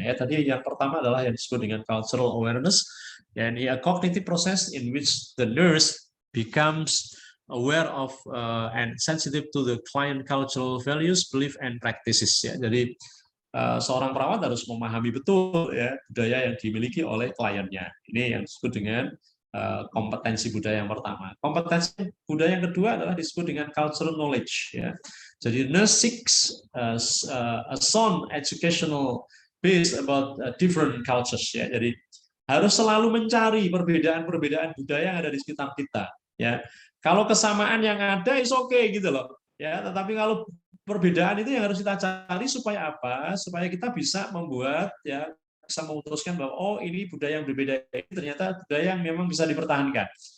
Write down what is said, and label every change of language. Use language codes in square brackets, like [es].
[id] Ya, tadi yang pertama adalah yang disebut dengan [en] cultural awareness, and a cognitive process in which the nurse becomes aware of and sensitive to the client cultural values, belief, and practices. [id] Ya, jadi seorang perawat harus memahami betul ya budaya yang dimiliki oleh kliennya. Ini yang disebut dengan kompetensi budaya yang pertama. Kompetensi budaya yang kedua adalah disebut dengan cultural knowledge. Ya. [en] Jadi nurse seeks a sound educational base about different cultures. [id] Ya. Jadi harus selalu mencari perbedaan-perbedaan budaya yang ada di sekitar kita. Ya. Kalau kesamaan yang ada [en] is okay [id] gitu loh. Ya, tetapi kalau perbedaan itu yang harus kita cari supaya apa? Supaya kita bisa membuat ya bisa memutuskan bahwa oh ini budaya yang berbeda ini ternyata budaya yang memang bisa dipertahankan.